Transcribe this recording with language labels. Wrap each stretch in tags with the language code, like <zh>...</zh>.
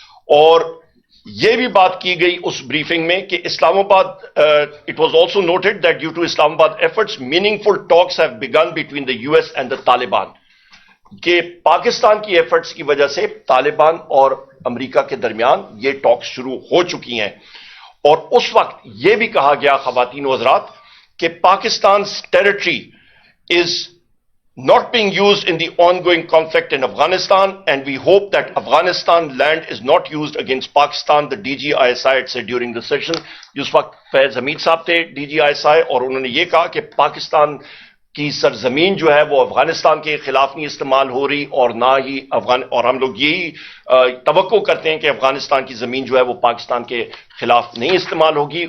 <ur>اور یہ بھی بات کی گئی اس بریفنگ میں کہ اسلام آباد,</ur> <en>it was also noted that due to Islamabad efforts meaningful talks have begun between the U S and the Taliban,</en> <ur>کہ پاکستان کی ایفرٹس کی وجہ سے طالبان اور امریکہ کے درمیان یہ ٹاکس شروع ہو چکی ہیں. اور اس وقت یہ بھی کہا گیا خواتین و حضرات کہ Pakistan</ur> <en>Territory is not being used in the ongoing conflict in Afghanistan, and we hope that Afghanistan land is not used against Pakistan, the DGISI had said during the session.</en> <ur>جس وقت فیض حمید صاحب تھے DGISI, اور انہوں نے یہ کہا کہ پاکستان کی سرزمین جو ہے وہ افغانستان کے خلاف نہیں استعمال ہو رہی, اور نہ ہی اور ہم لوگ یہی توقع کرتے ہیں کہ افغانستان کی زمین جو ہے وہ پاکستان کے خلاف نہیں استعمال ہوگی.</ur>